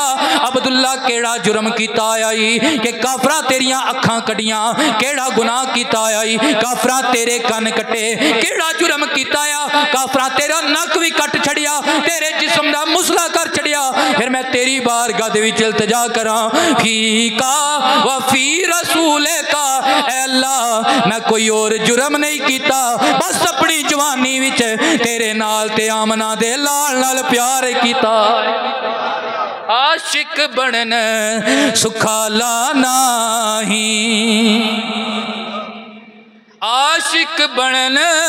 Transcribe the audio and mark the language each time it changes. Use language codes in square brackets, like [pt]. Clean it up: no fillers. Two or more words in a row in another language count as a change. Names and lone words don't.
[pa] عبداللہ کیہڑا جرم کیتا ای کہ کافرا تیریاں اکھاں کڈھیاں، کیہڑا گناہ کیتا ای کافرا تیرے کن کٹے، کیہڑا جرم کیتا آ کافرا تیرا نک بھی کٹ چھڈیا، تیرے جسم دا مثلہ کر چھڈیا. پھر میں تیری بارگاہ دے وچ التجا کراں [ar] فيك و في رسولك, [pa] اے اللہ میں کوئی ہور جرم نہیں کیتا، بس اپنی جوانی وچ تیرے نال تے آمنہ دے لال نال پیار کیتا. عاشق بنن سکھالا ناہی، عاشق بنن